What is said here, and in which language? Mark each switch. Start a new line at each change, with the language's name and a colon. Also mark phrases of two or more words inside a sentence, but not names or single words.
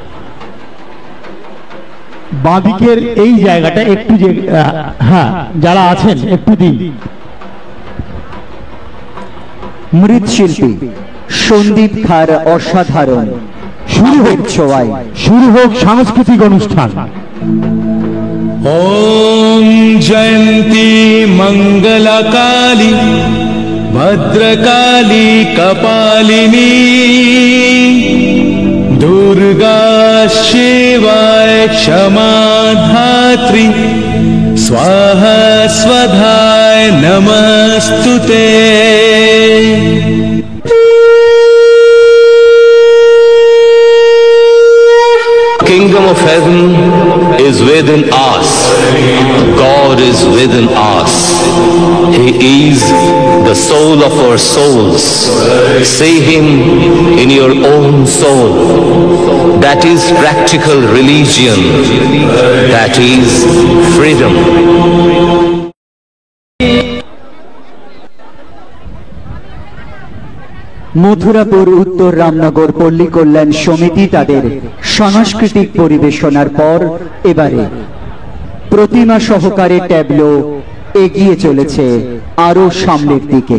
Bangla: বাঁদিকের এই জায়গাটা একটু হ্যাঁ যারা আছেন একটু দিন। মৃৎশিল্পী সন্দীপ খার অসাধারণ শুরু হোক সাংস্কৃতিক অনুষ্ঠান।
Sanskrit: ॐ जयन्ती मङ्गलकाली भद्रकाली कपालिनी दुर्गा शिवाय क्षमा धात्री स्वाहा स्वधाय नमस्तुते।
English: Kingdom of heaven is within us. God is within us. He is the soul of our souls. See Him in your own soul. That is practical religion. That is freedom.
Bangla: মথুরাপুর উত্তর রামনগর পল্লী কল্যাণ সমিতি তাদের সাংস্কৃতিক পরিবেশনার পর এবারে প্রতিমা সহকারে ট্যাবলো এগিয়ে চলেছে আরো সামনের দিকে।